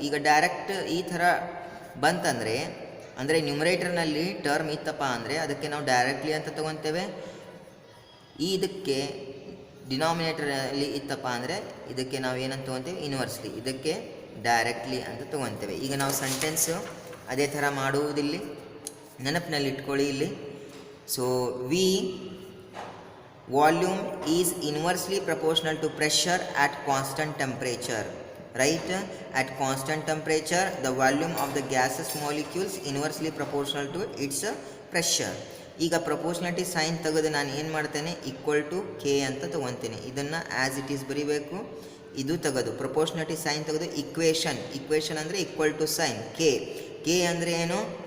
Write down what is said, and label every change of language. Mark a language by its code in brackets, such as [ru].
[kn] ಈಗ ಡೈರೆಕ್ಟ್ ಈ ಥರ ಬಂತಂದರೆ, ಅಂದರೆ ನ್ಯೂಮರೇಟರ್ನಲ್ಲಿ ಟರ್ಮ್ ಇತ್ತಪ್ಪ ಅಂದರೆ ಅದಕ್ಕೆ ನಾವು ಡೈರೆಕ್ಟ್ಲಿ ಅಂತ ತೊಗೊತೇವೆ. ಇದಕ್ಕೆ ಡಿನಾಮಿನೇಟರಲ್ಲಿ ಇತ್ತಪ್ಪ ಅಂದರೆ ಇದಕ್ಕೆ ನಾವು ಏನಂತ ತೊಗೊತೇವೆ? ಇನ್ವರ್ಸ್ಲಿ. ಇದಕ್ಕೆ ಡೈರೆಕ್ಟ್ಲಿ ಅಂತ ತೊಗೊತೇವೆ. ಈಗ ನಾವು ಸೆಂಟೆನ್ಸು ಅದೇ ಥರ ಮಾಡುವುದಿಲ್ಲಿ, ನೆನಪಿನಲ್ಲಿ ಇಟ್ಕೊಳ್ಳಿ ಇಲ್ಲಿ. [en] So we volume is inversely proportional to pressure at constant temperature, right? At constant temperature the volume of the gaseous molecules inversely proportional to its pressure. [kn] ಈಗ ಪ್ರಪೋರ್ಷನಾಲಿಟಿ ಸೈನ್ ತೆಗೆದು ನಾನು ಏನು ಮಾಡ್ತೇನೆ, ಈಕ್ವಲ್ ಟು ಕೆ ಅಂತ ತೊಗೊತೀನಿ. ಇದನ್ನು [en] as it is [kn] ಬರೀಬೇಕು. ಇದು ತೆಗೆದು ಪ್ರಪೋರ್ಷನಾಲಿಟಿ ಸೈನ್ ತೆಗೆದು ಇಕ್ವೇಷನ್ ಅಂದರೆ ಈಕ್ವಲ್ ಟು ಸೈನ್ ಕೆ ಅಂದರೆ ಏನು?